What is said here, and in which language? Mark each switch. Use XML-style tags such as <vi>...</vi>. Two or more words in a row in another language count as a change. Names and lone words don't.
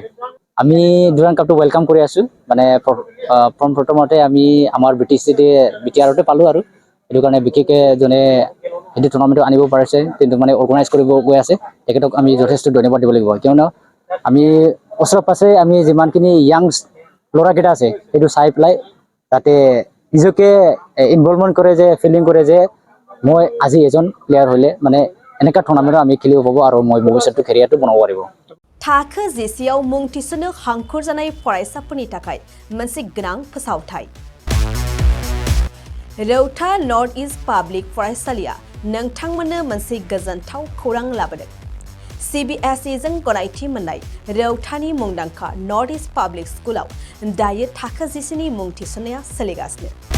<as>আমি ডুৰাণ্ড কাপটো ৱেলকাম কৰি আছোঁ, মানে প্ৰথমতে আমি আমাৰ BTRতে পালোঁ, আৰু সেইটো কাৰণে বিশেষকৈ যোনে সেইটো টুৰ্ণামেণ্টটো আনিব পাৰিছে, কিন্তু মানে অৰ্গেনাইজ কৰিব গৈ আছে, তেখেতক আমি যথেষ্ট ধন্যবাদ দিব লাগিব। কিয়নো আমি ওচৰে পাছে আমি যিমানখিনি য়াংছ ল'ৰাকেইটা আছে সেইটো চাই পেলাই তাতে নিজকে ইনভলভমেণ্ট কৰে, যে ফিলিং কৰে যে মই আজি এজন প্লেয়াৰ হ'লে মানে এনেকুৱা টুৰ্ণামেণ্টত আমি খেলিব পাব, আৰু মই ভৱিষ্যতটো কেৰিয়াৰটো বনাব পাৰিব।</as> <brx>थाखो जिसेआव मुं थिसननो हांखुर जानाय फरायसाफोरनि थाखाय मोनसे गोनां फोसावथाय। रौता नर्थ इस्ट पाब्लिक फरायसालिया नोंथांमोननो मोनसे गोजोनथाव खौरां लाबोदों। CBSE जों गनायथि मोननाय रौतानि मुंदांखा नर्थ इस्ट पाब्लिक स्कुलाव दायो थाखो जिसेनि मुं थिसननाया सोलिगासिनो।</brx>